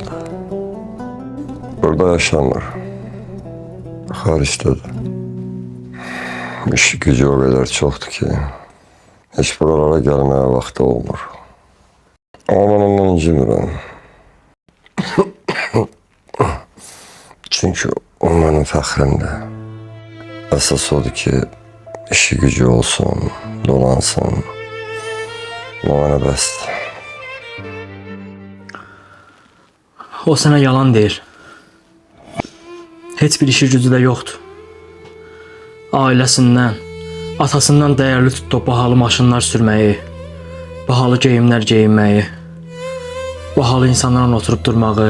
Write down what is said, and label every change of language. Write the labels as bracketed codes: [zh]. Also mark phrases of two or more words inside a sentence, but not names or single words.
[az] Burada yaşamır. Xaricdədir. [tr] İşi gücü o kadar çoktu ki hiç buralara gelmeye vakti olmur. Ama ben ondan incimirəm. Çünkü o benim fəxrimdir. [az] Əsas odur ki işi gücü olsun, dolansın. O mənə bəsdir. O sana yalan deyir. Heç bir işi gücü də yoxdur. Ailəsindən, atasından dəyərli tutduğu bahalı maşınlar sürməyi, bahalı geyimlər geyinməyi, bahalı insanlarla oturup durmağı.